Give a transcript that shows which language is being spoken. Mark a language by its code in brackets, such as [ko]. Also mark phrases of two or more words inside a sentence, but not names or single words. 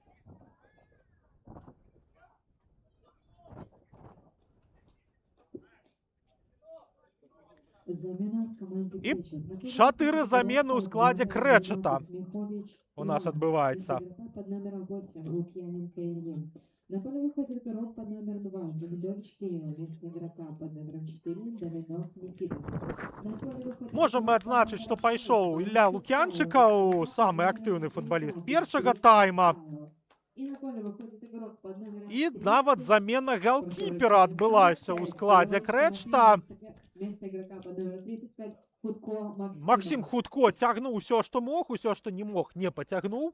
[be] І 4 замены ў складзе Крэчата у нас адбываецца. [ru] На поле выходит игрок под номером 2, Давидович Кирилл, вместо игрока под номером 4, Давидов Никита. [be] Можам мы адзначыць, што пайшоў Ілля Лук'янчыкаў, самы актыўны футбаліст першага тайма. І нават замена галкіпера адбылася ў складзе Крэчата. Максім Хутко цягнуў усё, што мог, усё, што не мог, не пацягнуў.